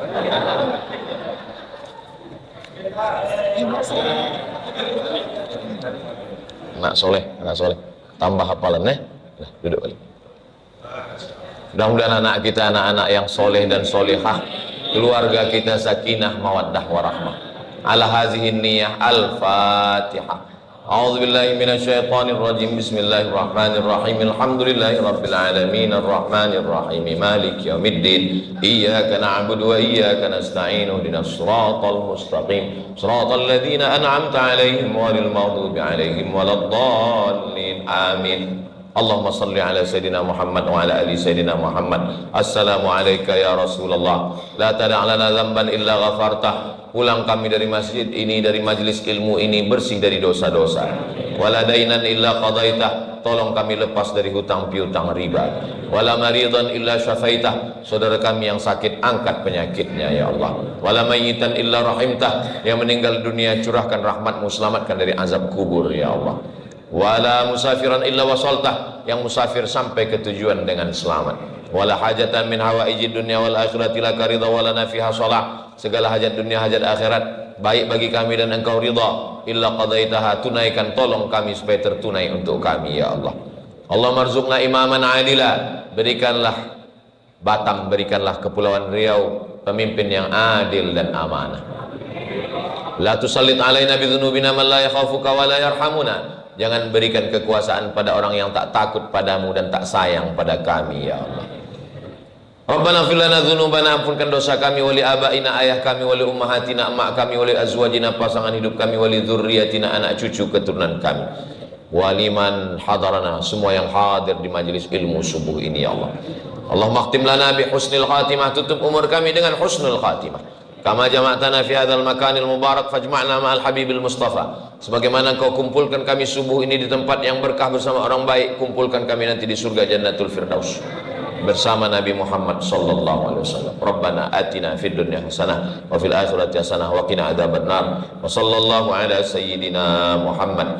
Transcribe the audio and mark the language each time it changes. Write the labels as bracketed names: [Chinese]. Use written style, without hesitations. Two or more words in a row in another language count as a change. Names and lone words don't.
[Indonesian] Anak soleh, tambah hafalan nah, duduk balik. Mudah-mudahan anak kita anak-anak yang soleh dan solehah, keluarga kita [Arabic] سكينة مودة ورحمة. على هذه النية الفاتحة. أعوذ بالله من الشيطان الرجيم. بسم الله الرحمن الرحيم. الحمد لله رب العالمين الرحمن الرحيم مالك يوم الدين. إياك نعبد وإياك نستعين. اهدنا الصراط المستقيم. صراط الذين أنعمت عليهم غير المغضوب عليهم ولا الضالين. Amin. اللهم صل على سيدنا محمد وعلى آل سيدنا محمد. السلام عليك يا رسول الله. لا تدع لنا ذنبا إلا غفرته. [Indonesian] Pulang kami dari masjid ini, dari majelis ilmu ini, bersih dari dosa-dosa. [Arabic] ولا دينا إلا قضيته. [Indonesian] Tolong kami lepas dari hutang piutang riba. [Arabic] ولا مريضا إلا شفيته. [Indonesian] Saudara kami yang sakit, angkat penyakitnya ya Allah. [Arabic] ولا ميتا إلا رحمته. [Indonesian] Yang meninggal dunia, curahkan rahmatmu, selamatkan dari azab kubur ya Allah. [Arabic] ولا مسافرا إلا وصلته. [Indonesian] Yang musafir sampai ke tujuan dengan selamat. [Arabic] ولا حاجة من حوائج الدنيا والآخرة لك رضا ولنا فيها صلاح. [Indonesian] Segala hajat dunia hajat akhirat baik bagi kami dan engkau ridha, [Arabic] إلا قضيتها, [Indonesian] tunaikan, tolong kami supaya tertunai untuk kami ya Allah. [Arabic] اللهم ارزقنا إماما عادلا. [Indonesian] Berikanlah Batam, berikanlah Kepulauan Riau pemimpin yang adil dan amanah. [Arabic] لا تسلط علينا بذنوبنا من لا يخافك ولا يرحمنا. [Indonesian] Jangan berikan kekuasaan pada orang yang tak takut padamu dan tak sayang pada kami ya Allah. [Arabic] ربنا اغفر لنا ذنوبنا, [Indonesian] ampunkan dosa kami, [Arabic] ولآبائنا, [Indonesian] ayah kami, [Arabic] ولأمهاتنا, [Indonesian] emak kami, [Arabic] ولأزواجنا, [Indonesian] pasangan hidup kami, [Arabic] ولذرياتنا, [Indonesian] anak cucu keturunan kami, [Arabic] ولمن حضرنا, [Indonesian] semua yang hadir di majelis ilmu subuh ini ya Allah. [Arabic] اللهم اختم لنا بحسن الخاتمة, [Indonesian] tutup umur kami dengan [Arabic] حسن الخاتمة. كما جمعتنا في هذا المكان المبارك فاجمعنا مع الحبيب المصطفى. [Indonesian] Sebagaimana engkau kumpulkan kami subuh ini di tempat yang berkah bersama orang baik, kumpulkan kami nanti di surga Jannatul Firdaus bersama Nabi Muhammad [Arabic] صلى الله عليه وسلم. ربنا آتنا في الدنيا حسنة وفي الآخرة حسنة وقنا عذاب النار. وصلى الله على سيدنا محمد.